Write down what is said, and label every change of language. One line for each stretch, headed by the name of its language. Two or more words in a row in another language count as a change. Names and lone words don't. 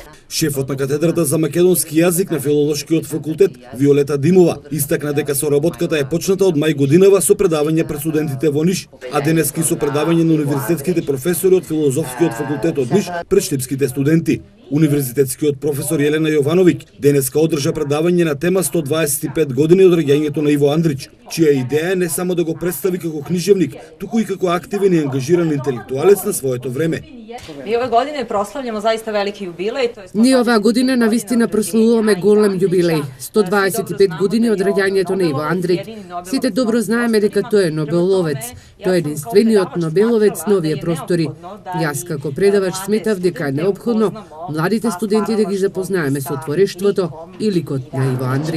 Macedonian: Шефот на катедрата за македонски јазик на Филолошкиот факултет Виолета Димова истакна дека соработката е почната од мај годинава со предавање пред студентите во Ниш, а денески со предавање на универзитетските професори од Филозофскиот факултет од Ниш пред штипските студенти. Универзитетскиот професор Елена Јовановиќ денеска одржа предавање на тема 125 години од раѓањето на Иво Андрич, чија идеја е не само да го представи како книжевник, туку и како активен и ангажиран интелектуалец на своето време.
Serbian: Mi ove godine proslavljamo zaista veliki jubilej.
Macedonian: Ние оваа година навистина прославуваме голем јубилеј, 125 години од раѓањето на Иво Андрич. Сите добро знаеме дека тој е Нобеловец. Тој е единствениот Нобеловец на овие простори. Јас како предавач сметав дека е неопходно младите студенти да ги запознаеме со творештвото и ликот на Иво Андрич.